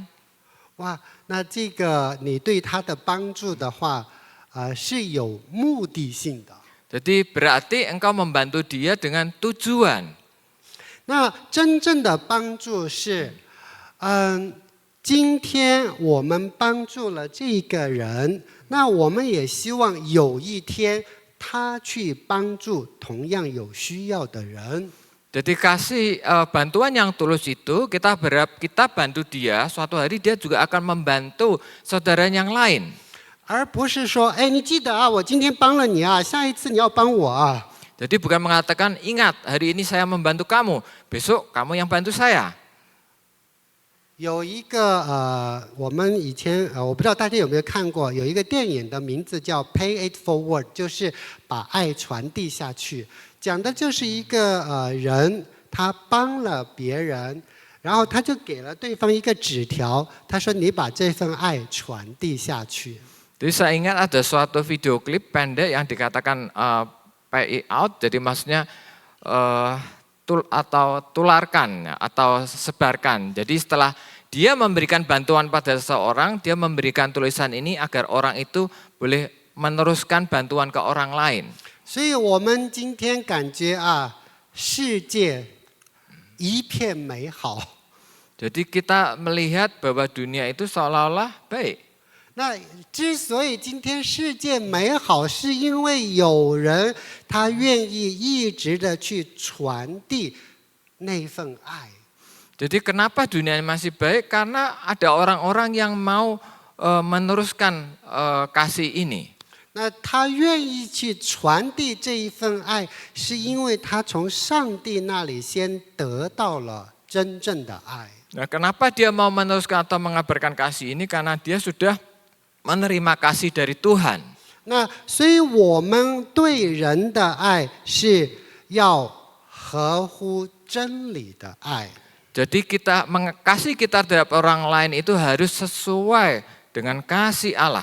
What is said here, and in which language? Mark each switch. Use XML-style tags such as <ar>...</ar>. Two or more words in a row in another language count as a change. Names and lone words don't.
<zh>哇，那这个你对他的帮助的话是有目的性的。</zh> <id>Jadi berarti engkau membantu dia dengan tujuan.</id> <zh>那真正的帮助是，今天我们帮助了这个人，那我们也希望有一天他去帮助同样有需要的人。</zh> <id>Jadi kasih bantuan yang tulus itu kita berharap kita bantu dia, suatu hari dia juga akan membantu saudara yang lain.</id> <zh>而不是说，哎，你记得啊，我今天帮了你啊，下一次你要帮我啊。</zh> <id>Jadi bukan mengatakan ingat hari ini saya membantu kamu, besok kamu yang bantu saya.</id> <zh>有一个我们以前我不知道大家有没有看过，有一个电影的名字叫《Pay It Forward》，就是把爱传递下去。讲的就是一个人，他帮了别人，然后他就给了对方一个纸条，他说：“你把这份爱传递下去。”</zh> <id>Jadi saya ingat ada suatu video klip pendek yang dikatakan</id> <en>pay it out,</en> <id>jadi maksudnya tularkan atau sebarkan. Jadi setelah dia memberikan bantuan pada seseorang, dia memberikan tulisan ini agar orang itu boleh meneruskan bantuan ke orang lain.</id> <zh>所以我们今天感觉世界一片美好。</zh> <id>Jadi kita melihat bahwa dunia itu seolah-olah baik.</id> <zh>那之所以今天世界美好，是因为有人他愿意一直的去传递那份爱。</zh> <id>Jadi kenapa dunia ini masih baik? Karena ada orang-orang yang mau meneruskan kasih ini.</id> <zh>那他愿意去传递这一份爱，是因为他从上帝那里先得到了真正的爱。</zh> <id>Nah, kenapa dia mau meneruskan atau mengabarkan kasih ini? Karena dia sudah menerima kasih dari Tuhan.</id> <zh>那所以我们对人的爱是要合乎真理的爱。</zh> <id>Jadi kasih kita terhadap orang lain itu harus sesuai dengan kasih Allah.</id>